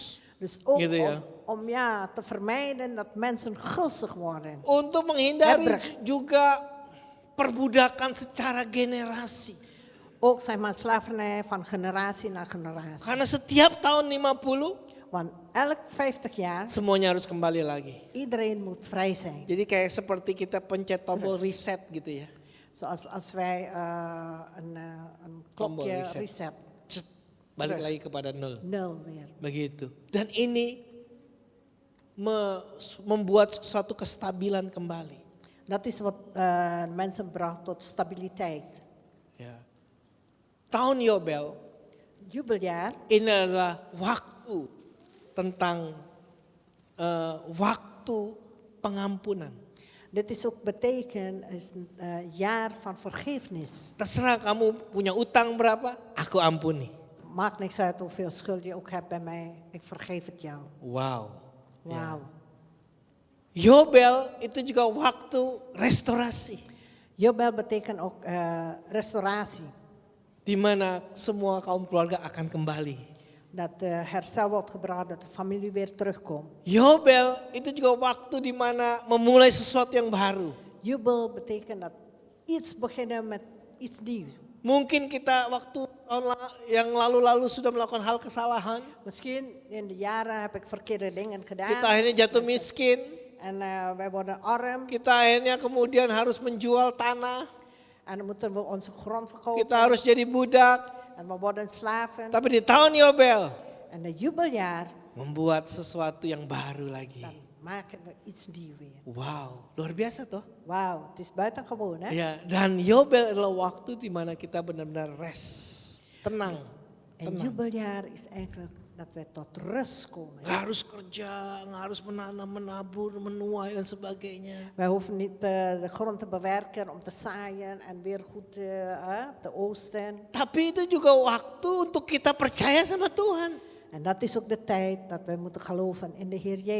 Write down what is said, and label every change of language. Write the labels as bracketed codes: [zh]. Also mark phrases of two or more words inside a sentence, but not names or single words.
[nl] Dus ook [id] Gitu ya. [nl] om te vermijden dat mensen gulzig worden. [id] Untuk menghindari [nl] Hebrig. [id] juga perbudakan secara generasi. [nl] Ook zeg maar slavernij van generatie naar generatie. [id] Karena setiap tahun 50 [nl] Want elk 50 jaar, [id] semuanya harus kembali lagi. [nl] iedereen moet vrij zijn. [id] Jadi kayak seperti kita pencet tombol reset gitu ya. [nl] Zoals als wij een [id] Tombol [nl] klokje [id] reset. [nl] reset. [id] Balik [nl] Terug. [id] lagi kepada nol. [nl] Nul weer. [id] Begitu. Dan ini membuat suatu kestabilan kembali. [nl] Dat is wat mensen bracht tot stabiliteit. [id] Ya. Tahun Yobel [nl] Jubeljaar [id] ini adalah waktu tentang waktu pengampunan. [nl] Dit is ook beteken, is een jaar van vergiffenis. [id] Terserah kamu punya utang berapa, aku ampuni. [nl] Maakt niks uit hoeveel schuld je ook hebt bij mij, ik vergeef het jou. [id] Wow. [nl] Wauw. [id] Yobel itu juga waktu restorasi. [nl] Jubel betekent ook restauratie. [id] Di mana semua kaum keluarga akan kembali. [nl] Dat herstel wordt gebracht, dat de familie weer terugkomt. [id] Yobel itu juga waktu di mana memulai sesuatu yang baru. [nl] Jubel betekent dat iets beginnen met iets nieuws. [id] Mungkin kita waktu yang lalu-lalu sudah melakukan hal kesalahan. [nl] Misschien in de jaren heb ik verkeerde dingen gedaan. [id] Kita akhirnya jatuh miskin. [nl] En wij worden arm. [id] Kita akhirnya kemudian harus menjual tanah. [nl] En dan moeten we onze grond verkopen. [id] Kita harus jadi budak. [nl] En we worden slaven. [id] Tapi di tahun Yobel [nl] En de jubeljaar, [id] membuat sesuatu yang baru lagi. [nl] dan maken we iets nieuws weer. [id] Wow, luar biasa toh. [nl] Wauw, het is buitengewoon hè. [id] Ya, dan Yobel adalah waktu di mana kita benar-benar rest, tenang. [nl] En jubeljaar is eigenlijk dat we tot rust komen. [id] Gak harus kerja, gak harus menanam, menabur, menuai dan sebagainya. [nl] Wij hoeven niet de grond te bewerken om te zaaien en weer goed te oosten. [id] Tapi itu juga waktu untuk kita percaya sama Tuhan. [nl] En dat is ook de tijd dat wij moeten geloven in de Heer Jezus.